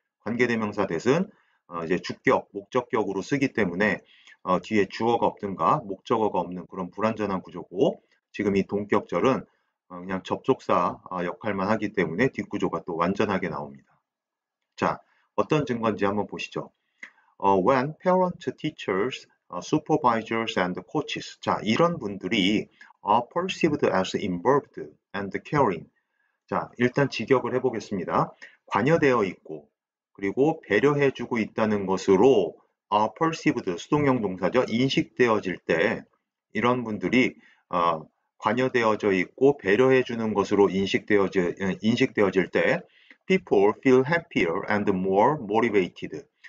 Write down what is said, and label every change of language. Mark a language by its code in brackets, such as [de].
[ko] 관계대명사 that은 이제 주격, 목적격으로 쓰기 때문에 뒤에 주어가 없든가 목적어가 없는 그런 불완전한 구조고 지금 이 동격절은 그냥 접속사 역할만 하기 때문에 뒷구조가 또 완전하게 나옵니다. 자, 어떤 증거인지 한번 보시죠. [en] When parents, teachers, supervisors, and coaches. [ko] 자, 이런 분들이 [en] are perceived as involved and caring. [ko] 자, 일단 직역을 해보겠습니다. 관여되어 있고, 그리고 배려해주고 있다는 것으로 perceived, 수동형 동사죠. 인식되어질 때, 이런 분들이 관여되어져 있고 배려해주는 것으로 인식되어질 때, [en] people feel happier and more motivated.